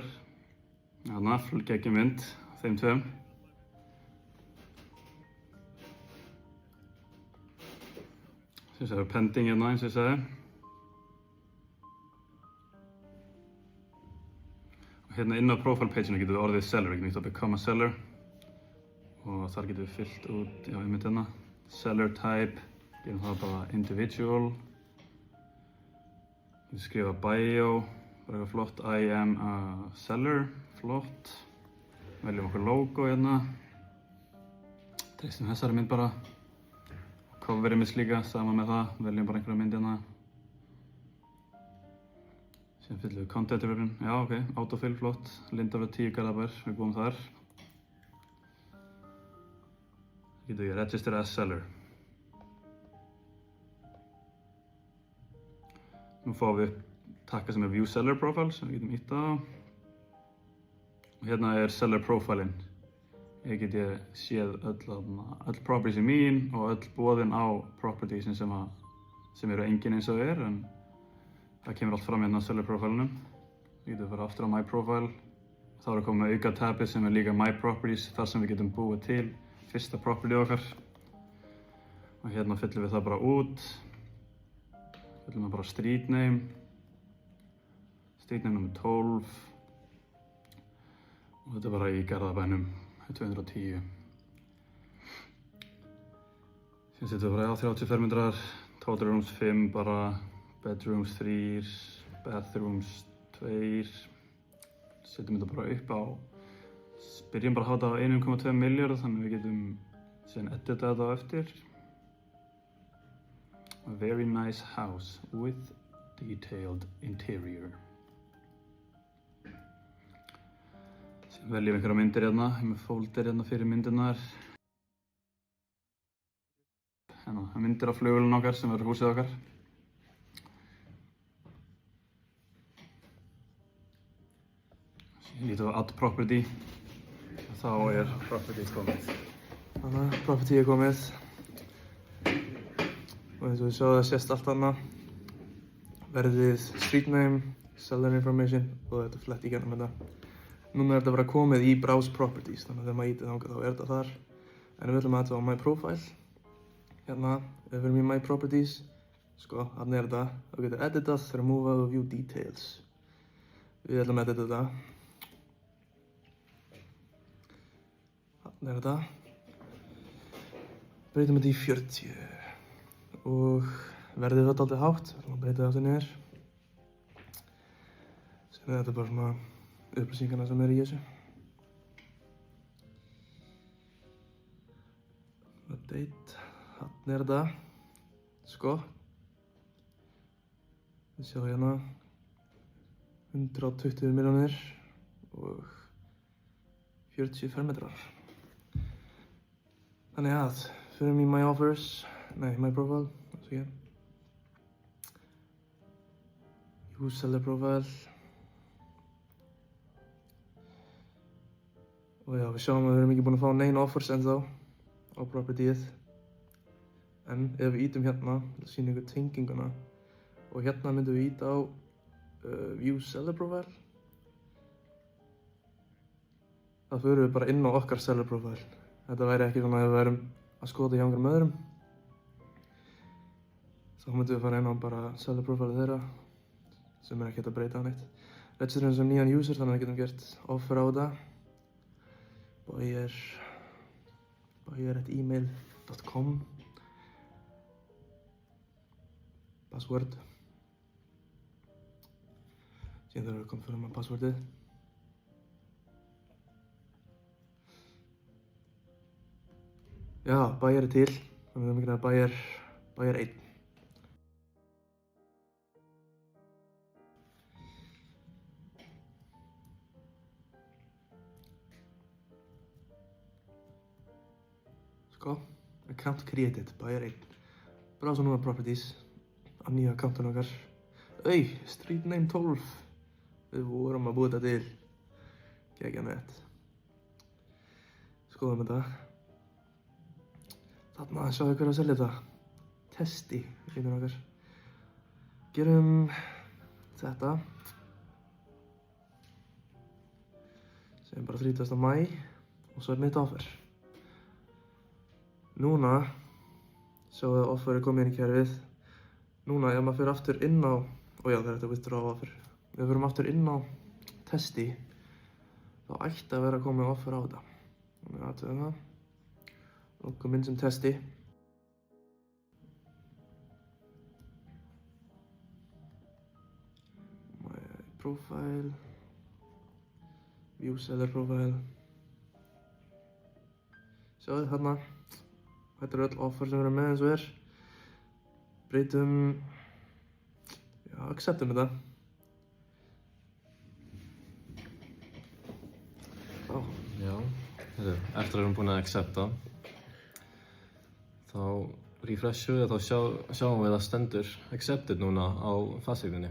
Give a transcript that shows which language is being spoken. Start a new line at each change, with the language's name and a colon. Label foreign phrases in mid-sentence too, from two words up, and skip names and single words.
Icelandic: Þarna, fullgeggjum mynd, þeim tveim. Þess að það er pending hérna eins og ég sagði. Og hérna inn á
English: profile page-
Icelandic: inu getum við orðið seller, við getum ítt að
English: become a seller.
Icelandic: Og þar getum við fyllt út, já ég myndi hérna,
English: seller type,
Icelandic: Gerum það bara individual. Ég skrifa bio, bara eitthvað flott.
English: I am a seller,
Icelandic: flott. Veljum okkur logo hérna. Treystum þessari mynd bara. Coverið mitt líka, sama með það. Veljum bara einhverja mynd hérna. Síðan fyllum við content-röfin. Já, ok, autofill, flott. Lindarfjörð 10 Garðabær, við búum þar. Getum við
English: register as seller.
Icelandic: Nú fáum við takka sem er
English: view seller profile
Icelandic: sem við getum ítt á. Og hérna er
English: seller profileinn.
Icelandic: Ég geti séð öll properties mín og öll boðin á propertiesin sem eru engin eins og er, en það kemur allt fram hérna á
English: seller profilenum.
Icelandic: Við getum að fara aftur á
English: my profile.
Icelandic: Þá er að koma auka tabið sem er líka
English: my properties,
Icelandic: þar sem við getum búið til fyrsta property okkar. Og hérna fyllum við það bara út. Fyllum við bara
English: street name. Street name
Icelandic: nummer 12. Og þetta er bara í Garðabænum, 210. Síðan setjum við bara á 30 fermetrar,
English: total rooms
Icelandic: 5 bara, bedrooms 3, bathrooms 2. Setjum þetta bara upp á, byrjum bara að hafa þetta á 1,2 milljarð, þannig við getum síðan edita þetta á eftir.
English: A very nice house with detailed interior.
Icelandic: Síðan veljum við einhverja myndir hérna, með folder hérna fyrir myndirnar. Hérna, myndir af flugvélum okkar sem verður húsið okkar. Síðan lítum við á
English: add property.
Icelandic: Þá er property komið. Þannig að property er komið. Og eins og við sjáum það sést allt þarna. Verðið,
English: street name, seller information
Icelandic: og þetta flett í gennum þetta. Núna er þetta bara komið í
English: browse properties,
Icelandic: þannig að þegar maður ítið þangað þá er þetta þar. En við ætlum að þetta á
English: my profile.
Icelandic: Hérna, ef við erum í
English: my properties,
Icelandic: sko, þarna er þetta. Þá getur editað, removað og
English: view details.
Icelandic: Við ætlum að edita þetta. Þarna er þetta. Breytum þetta í 40. Og verðið þetta aldrei hátt, við ætlum að breyta þetta niður. Síðan er þetta bara svona upplýsingarna sem eru í þessu. Update, þarna er þetta. Sko. Við sjáum hérna 120 milljónir og 40 fermetrar. Þannig að, förum í
English: my offers. Nei, my profile, use seller profile.
Icelandic: Og já, við sjáum að við erum ekki búin að fá neina offers ennþá á propertyið. En ef við ítum hérna, það sýnir ykkur tenginguna. Og hérna myndum við íta á
English: view seller profile.
Icelandic: Það förum við bara inn á okkar
English: seller profile.
Icelandic: Þetta væri ekki svona ef við erum að skoða hjá einhverjum öðrum. Þá myndum við fara inn á bara
English: seller profile
Icelandic: þeirra, sem er ekkert að breyta neitt. Registerum sem nýjan user, þannig að við getum gert offer á þetta. buyer@email.com. Password. Síðan þurfum við að konfirma passwordið. Já, buyer er til. Þannig að við erum ekki að buyer 1. Sko,
English: account created, buyer 1.
Icelandic: Browsa núna properties, á nýja accountun okkar.
English: Street name 12.
Icelandic: Við vorum að búa þetta til. Geggjað nett. Skoðum þetta. Þarna, sjáðu hver að selja þetta. Testi, heitir okkar. Gerum þetta. Segjum bara 30. maí og svo er mitt offer. Núna, sjáu að offer er komið inn í kerfið. Núna, ef maður fyrir aftur inn á, það er þetta
English: withdraw offer.
Icelandic: Ef við fyrir aftur inn á testi, þá ætti að vera komið offer á þetta. Þannig aðtöðum það. Loggum inn sem testi.
English: profile, view seller profile.
Icelandic: Sjáðu þarna, þetta eru öll offer sem við erum með eins og er. Breytum, já, acceptum þetta. Já, eftir að við erum búin að accepta þá refreshum við og þá sjáum við að stendur accepted núna á fasteigninni.